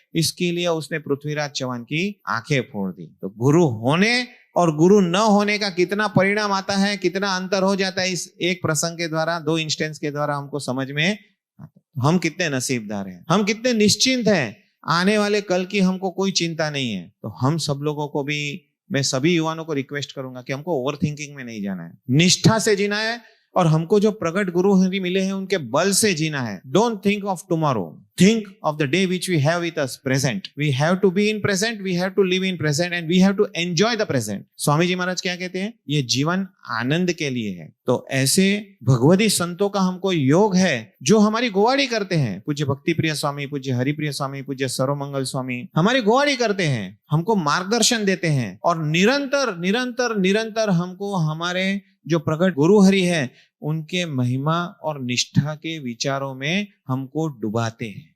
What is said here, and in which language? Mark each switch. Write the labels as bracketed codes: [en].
[hi] इसके लिए उसने पृथ्वीराज चौहान की आंखें फोड़ दी. तो गुरु होने और गुरु न होने का कितना परिणाम आता है, कितना अंतर हो जाता है, इस एक प्रसंग के द्वारा, दो इंस्टेंस के द्वारा हमको समझ में आता है. हम कितने नसीबदार हैं, हम कितने निश्चिंत हैं. आने वाले कल की हमको कोई चिंता नहीं है. तो हम सब लोगों को भी मैं सभी युवाओं को रिक्वेस्ट करूंगा कि हमको ओवर थिंकिंग में नहीं जाना है, निष्ठा से जीना है और हमको जो प्रगट गुरु हरि मिले हैं उनके बल से जीना है। [en] Don't think of tomorrow, think of the day which we have with us present. We have to be in present, we have to live in present and we have to enjoy the present. [hi] Swami ji महाराज क्या कहते हैं, ये जीवन आनंद के लिए है। तो ऐसे भगवती संतों का हमको योग है जो हमारी गोवाड़ी करते हैं। पूज्य भक्ति प्रिय स्वामी, पूज्य हरिप्रिय स्वामी, पूज्य सर्वमंगल स्वामी हमारी गोवाड़ी करते हैं, हमको मार्गदर्शन देते हैं और निरंतर निरंतर निरंतर हमको हमारे जो प्रगट गुरु हरि है उनके महिमा और निष्ठा के विचारों में हमको डुबाते हैं।